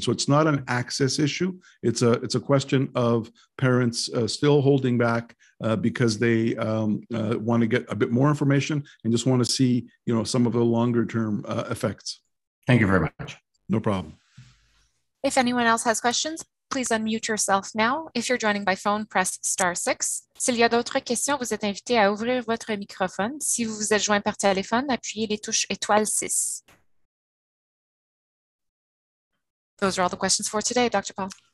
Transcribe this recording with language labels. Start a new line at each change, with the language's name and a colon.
English: So it's not an access issue. It's a question of parents still holding back because they want to get a bit more information and just want to see some of the longer term effects. Thank you very much. No problem. If anyone else has questions, please unmute yourself now. If you're joining by phone, press *6.
French: S'il y a d'autres questions, vous êtes invité à ouvrir votre microphone. Si vous vous êtes joint par téléphone, appuyez les touches *6.
English: Those are all the questions for today, Dr. Paul.